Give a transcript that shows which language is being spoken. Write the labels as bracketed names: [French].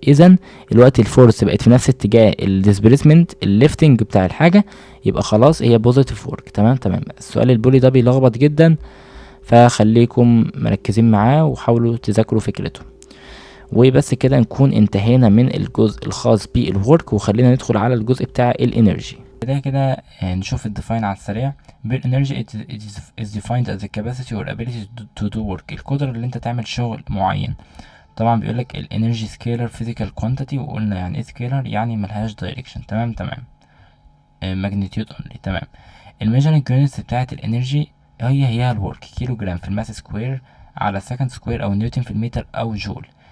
[Arabic] اذا الوقت الفورس بقت في نفس اتجاه الديسبيسمنت الليفتنج بتاع الحاجه، يبقى خلاص هي بوزيتيف ورك. تمام. السؤال البولي ده بيلخبط جدا، فخليكم مركزين معاه وحاولوا تذاكروا فكرته. وبس كده نكون انتهينا من الجزء الخاص بالورك، وخلينا ندخل على الجزء بتاع الانرجي. كده نشوف الديفاين على السريع. [English] بالانرجي it is defined as the capacity or ability to do work، [Arabic] القدرة اللي انت تعمل شغل معين. طبعا بيقولك الانرجي سكيلر فيزيكال كوانتيتي، وقلنا يعني ايه سكيلر؟ يعني ملهاش دايركشن. تمام. ماجنتيود اونلي. تمام. الميجرنج يونتس بتاعت الانرجي هي الورك، كيلو جرام في الماس سكوير على سكند سكوير او نيوتن في المتر او جول.